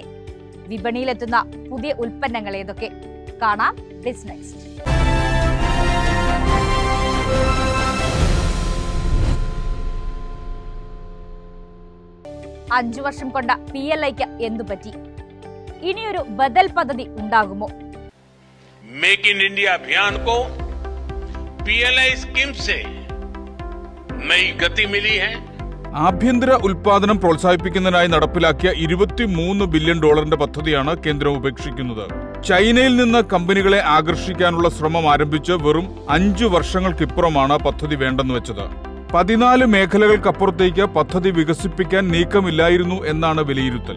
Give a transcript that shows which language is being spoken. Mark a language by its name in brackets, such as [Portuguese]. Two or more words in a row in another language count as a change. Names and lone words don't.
[Malayalam] വിപണിയിലെത്തുന്ന പുതിയ ഉൽപ്പന്നങ്ങൾ ഏതൊക്കെ? കാണാം ബിസ്നെക്സ്റ്റ്. അഞ്ചു വർഷം കൊണ്ട PLIക്ക് എന്തു പറ്റി? ഇനിയൊരു ബദൽ പദ്ധതി ഉണ്ടാകുമോ? [Hindi] मेक इन इंडिया अभियान को PLI स्कीम से नई गति मिली है. [Malayalam] ആഭ്യന്തര ഉൽപാദനം പ്രോത്സാഹിപ്പിക്കുന്നതിനായി നടപ്പിലാക്കിയ $23 ബില്യൺ പദ്ധതിയാണ് കേന്ദ്രം ഉപേക്ഷിക്കുന്നത്. ചൈനയിൽ നിന്ന് കമ്പനികളെ ആകർഷിക്കാനുള്ള ശ്രമം ആരംഭിച്ച് വെറും 5 വർഷങ്ങൾക്കിപ്പുറമാണ് പദ്ധതി വേണ്ടെന്ന് വെച്ചത്. 14 മേഖലകൾക്കപ്പുറത്തേക്ക് പദ്ധതി വികസിപ്പിക്കാൻ നീക്കമില്ലായിരുന്നു എന്നാണ് വിലയിരുത്തൽ.